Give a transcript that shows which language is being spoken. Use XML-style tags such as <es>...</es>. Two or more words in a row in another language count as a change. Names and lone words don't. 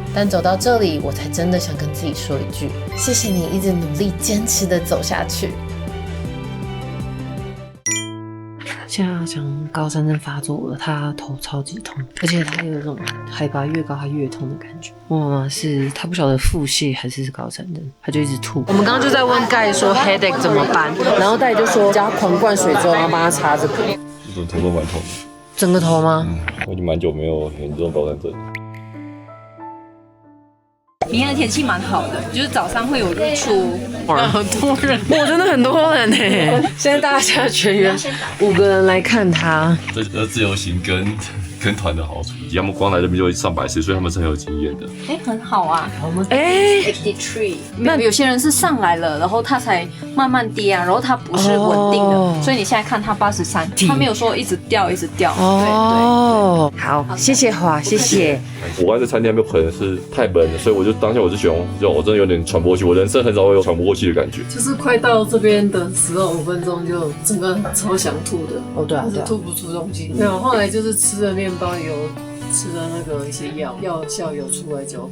<zh>但走到這裡，我才真的想跟自己說一句：謝謝你一直努力堅持的走下去。現在講高山症發作了，他頭超級痛，而且他有一種海拔越高他越痛的感覺。我媽媽是他不曉得腹瀉還是高山症，他就一直吐。我們剛剛就在問蓋說 headache 怎麼辦，然後蓋就說叫他狂灌水之後，然後幫他擦這個。這種頭都蠻痛的。整個頭嗎？我已經蠻久沒有嚴重高山症。明天的天氣蠻好的，就是早上會有日出，很多人，哇，真的很多人呢。現在大家全員5個人來看他。這自由行跟團的好處，他們光來這邊就會上百次，所以他們是很有經驗的。很好啊。我們 83，那有些人是上來了，然後他才慢慢跌啊，然後他不是穩定的，所以你現在看他83，他沒有說一直掉一直掉。哦，好，謝謝華，謝謝。我剛才在餐廳還沒有，可能是太冷了，所以我就當下我就喜歡，我真的有點喘不過氣，我人生很少會有喘不過氣的感覺。就是快到這邊的時候5分鐘就整個超想吐的。哦，對啊，就是吐不出東西。没有，後來就是吃了麵包油，吃了那個一些藥效有出來就 OK。</zh>